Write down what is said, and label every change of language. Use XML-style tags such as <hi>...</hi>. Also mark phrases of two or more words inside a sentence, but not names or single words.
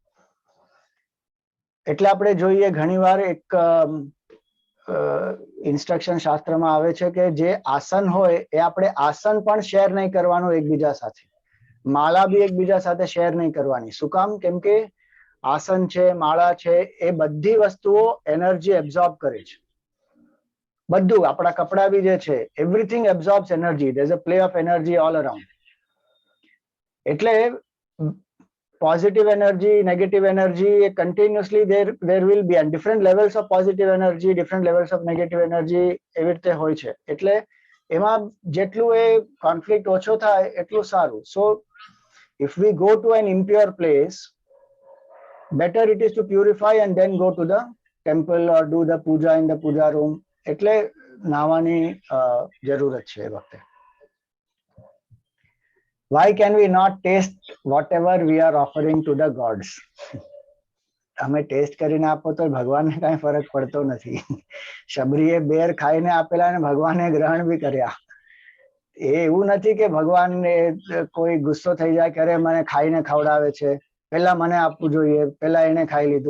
<gu>એટલે આપણે જોઈએ ઘણીવાર એક ઇન્સ્ટ્રક્શન શાસ્ત્રમાં આવે છે કે જે આસન હોય એ આપણે આસન પણ શેર નહીં કરવાનું એકબીજા સાથે, માળા બી એકબીજા સાથે શેર નહીં કરવાની. શું કામ? કેમ કે આસન છે, માળા છે, એ બધી વસ્તુઓ</gu> <en>energy absorb</en> <gu>કરે છે. બધું, આપણા કપડા બી જે છે,</gu> <en>everything absorbs energy. There is a play of energy all around. એટલે positive energy, negative energy, continuously there will be, and different levels of positive energy, different levels of negative energy</en> <gu>એવી રીતે હોય છે. એટલે એમાં જેટલું એ કોન્ફ્લિક્ટ ઓછો થાય એટલું સારું.</gu> <en>So if we go to an impure place, better it is to purify and then go to the temple or do the puja in the puja room.</en> <gu>એટલે નાવાની જરૂરત છે એ વખતે.</gu> <en>Why can we not taste whatever we are offering to the gods?</en> <gu>અમે ટેસ્ટ કરીને આપો તો ભગવાનને કાંઈ ફરક પડતો નથી. શબરીએ બેર ખાઈને આપેલા અને ભગવાને ગ્રહણ બી કર્યા. એ એવું નથી કે ભગવાનને કોઈ ગુસ્સો થઈ જાય કે અરે મને ખાઈને ખવડાવે છે, પેલા મને આપવું જોઈએ, પેલા એને ખાઈ લીધું.</gu>